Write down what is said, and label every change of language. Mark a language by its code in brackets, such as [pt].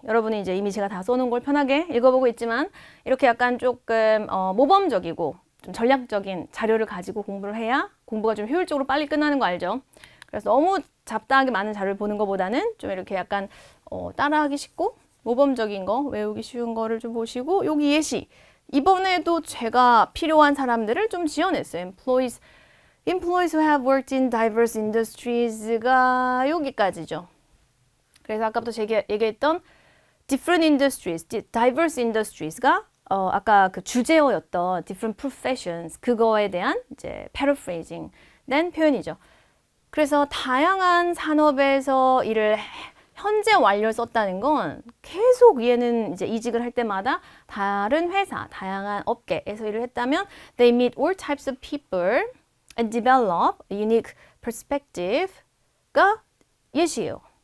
[ko] 여러분이 이제 이미 제가 다 써놓은 걸 편하게 읽어보고 있지만 이렇게 약간 조금 모범적이고 좀 전략적인 자료를 가지고 공부를 해야 공부가 좀 효율적으로 빨리 끝나는 거 알죠? 그래서 너무 잡다하게 많은 자료를 보는 것보다는 좀 이렇게 약간 따라하기 쉽고 모범적인 거, 외우기 쉬운 거를 좀 보시고 여기 예시. 이번에도 제가 필요한 사람들을 좀 지어냈어요. [en] Employees who have worked in diverse industries가 [ko] 여기까지죠. 그래서 아까부터 제가 얘기했던 [en] different industries, diverse industries [ko] 가 아까 그 주제어였던 [en] different professions [ko] 그거에 대한 이제 paraphrasing 된 표현이죠. 그래서 다양한 산업에서 일을 현재 완료를 썼다는 건 계속 얘는 이제 이직을 할 때마다 다른 회사, 다양한 업계에서 일을 했다면 [en] they meet all types of people and develop a unique perspective [ko] 가 예시예요.